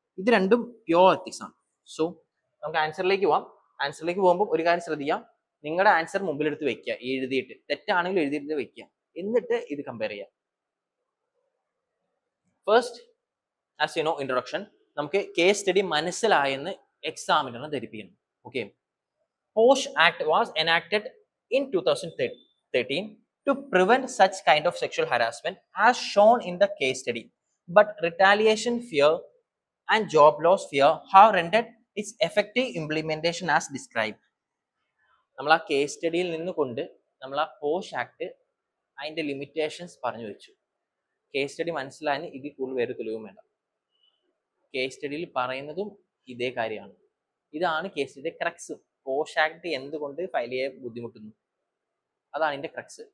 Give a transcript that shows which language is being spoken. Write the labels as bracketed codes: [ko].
[ml] ഇത് രണ്ടും pure ethics ആണ്. സോ നമുക്ക് ആൻസറിലേക്ക് പോവാം. ആൻസറിലേക്ക് പോകുമ്പോൾ ഒരു കാര്യം ശ്രദ്ധിക്കാം, നിങ്ങളുടെ ആൻസർ മുമ്പിലെടുത്ത് വെക്കുക, എഴുതിയിട്ട് തെറ്റാണെങ്കിലും എഴുതിയിട്ട് വെക്കുക, എന്നിട്ട് ഇത് കമ്പയർ ചെയ്യാം. First, as you know introduction, നമുക്ക് കേസ് സ്റ്റഡി മനസ്സിലായെന്ന് എക്സാമിനറിനെ ധരിപ്പിക്കണം. [en] Okay, POSH act was enacted in 2013 to prevent such kind of sexual harassment as shown in the case study, but retaliation fear and job loss fear have rendered its effective implementation as described. [ml] നമ്മൾ ആ case സ്റ്റഡിയിൽ നിന്നുകൊണ്ട് നമ്മൾ ആ posh act അതിന്റെ limitations പറഞ്ഞു വെച്ചു. Case study മനസ്സിലായെന്ന് ഇതിൽ കൂടുതൽ വേറെ തെളിവും വേണ്ട. കേസ് സ്റ്റഡിയിൽ പറയുന്നതും ഇതേ കാര്യമാണ്. ഇതാണ് കേസ് സ്റ്റഡിയുടെ ക്രക്സ്. പോഷ് ആക്ട് എന്തുകൊണ്ട് ഫയൽ ചെയ്യാൻ ബുദ്ധിമുട്ടുന്നു, അതാണ് ഇതിന്റെ ക്രക്സ്.